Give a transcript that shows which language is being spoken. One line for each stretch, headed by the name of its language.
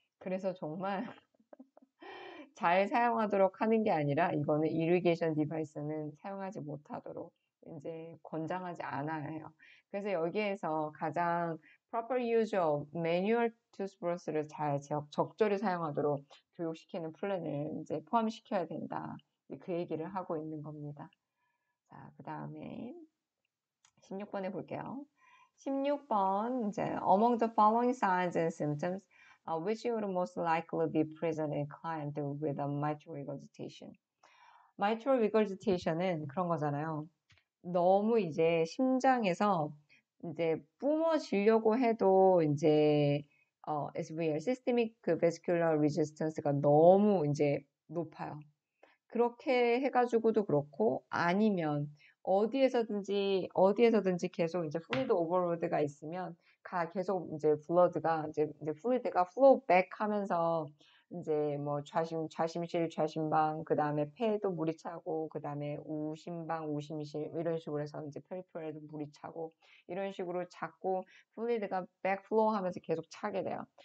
Korean: 그래서 정말 잘 사용하도록 하는 게 아니라 이거는 이리게이션 디바이스는 사용하지 못하도록 이제 권장하지 않아야 해요. 그래서 여기에서 가장
English: proper use of manual toothbrush
Korean: 를 잘 적절히 사용하도록 교육시키는 플랜을 이제 포함시켜야 된다. 그 얘기를 하고 있는 겁니다. 자, 그 다음에 16번에 볼게요.
English: 16번,
Korean: 이제,
English: among the following signs and symptoms, which would most likely be present in client with a mitral regurgitation.
Korean: mitral regurgitation은 그런 거잖아요. 너무 이제 심장에서 이제 뿜어지려고 해도 이제, SVR, systemic vascular resistance가 너무 이제 높아요. 그렇게 해가지고도 그렇고, 아니면 어디에서든지 계속 이제 fluid overload가 있으면, 계속 이제 이제 fluid가 flow back 하면서, 이제 뭐 좌심실, 좌심방, 그 다음에 폐에도 물이 차고, 그 다음에 우심방, 우심실, 이런 식으로 해서 이제 페리페럴에도 물이 차고, 이런 식으로 자꾸 fluid가 backflow 하면서 계속 차게 돼요.